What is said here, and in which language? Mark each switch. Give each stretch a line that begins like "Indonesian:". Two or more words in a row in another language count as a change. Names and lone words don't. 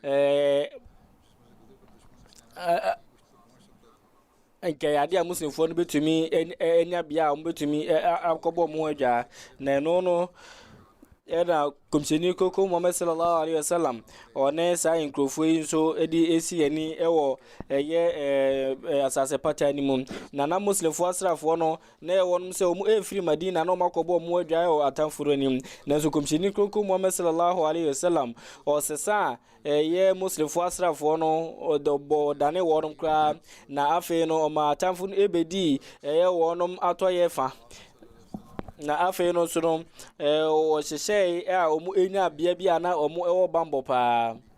Akan: nkɛyade a muslimfoɔ no bɛtumi anya bia a wɔmbɛtumi akɔbɔ ɔmo ho adwaa na ɛno no ɛna kɔmhyɛni koko Muhammad
Arabic: صلى الله عليه وسلم
Akan: ɔne saa nkurɔfoɔ yi nso ɛde esi ani ɛwɔ ɛyɛ asase pata ni mu na muslimfoɔ asrafoɔ no na ɛwɔ nom sɛ ɔmo ɛfiri Madina na ɔmo akɔbɔ ɔmo adwae wɔ atamforo anim nanso kɔmhyɛni koko Muhammad
Arabic: صلى الله عليه وسلم
Akan: ɔsesa ɛyɛ muslimfoɔ asrafoɔ no ɔdɔbɔ dane wɔnom koraa na afei no ɔma atamfo no ɛbɛdi ɛyɛ wɔnom atɔyɛ fa na afei no nso no ɔhyehyɛ a ɔmo enya bea bi a na ɔmo ɛwɔ bambɔ paa